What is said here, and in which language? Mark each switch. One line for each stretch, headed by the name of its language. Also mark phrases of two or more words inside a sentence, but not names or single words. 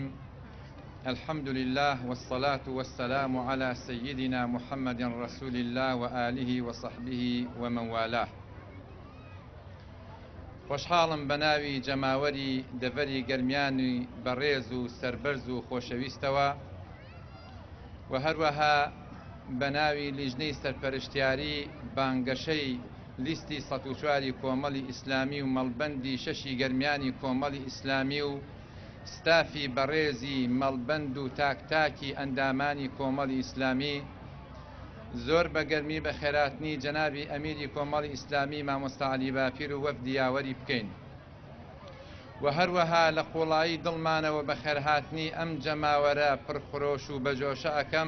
Arabic: الحمد لله والصلاة والسلام على سيدنا محمد رسول الله وآله وصحبه ومن والاه.
Central Kurdish: خۆشحاڵم بەناوی جەماوەری دەڤەری گەرمیانی بەڕێز و سەربەرز و خۆشەویستەوە و هەروەها بەناوی لیژنەی سەرپەرشتیاری بانگەشەی لیستی 104 کۆمەڵی ئیسلامی و مەڵبەندی 6 گەرمیانی کۆمەڵی ئیسلامی و ستافی بەڕێزی مەڵبەند و تاکتاکی ئەندامانی کۆمەڵی ئیسلامی، زۆر بە گەرمی بە خێراتنی جەنابی ئەمیری کۆمەڵی ئیسلامی مامۆستا عەلی باپیر و وەفدی یاوەری بکەین و هەروەها لە قوڵایی دڵمانەوە بە خێرهاتنی ئەم جەماوەرە پڕخۆش و بەجۆشە ئەەکەم.